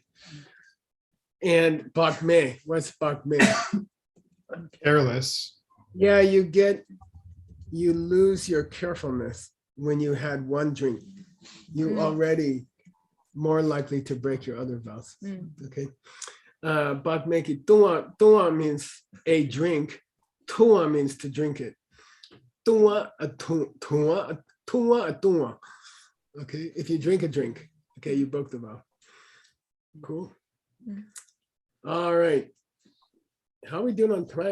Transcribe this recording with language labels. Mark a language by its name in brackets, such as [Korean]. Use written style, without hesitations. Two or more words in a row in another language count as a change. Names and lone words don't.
[English] And bakme, what's bakme? Careless. Yeah, you lose your carefulness when you had one drink. You already more likely to break your other vows. Okay. [Tibetan] བག་མེད་ཀྱི་བཏུང་བ [English] means a drink. Tua means to drink it. Tua, a tua, tua, a tua. Okay, if you drink a drink, okay, you broke the vow. Cool. Mm. All right. How are we doing on time?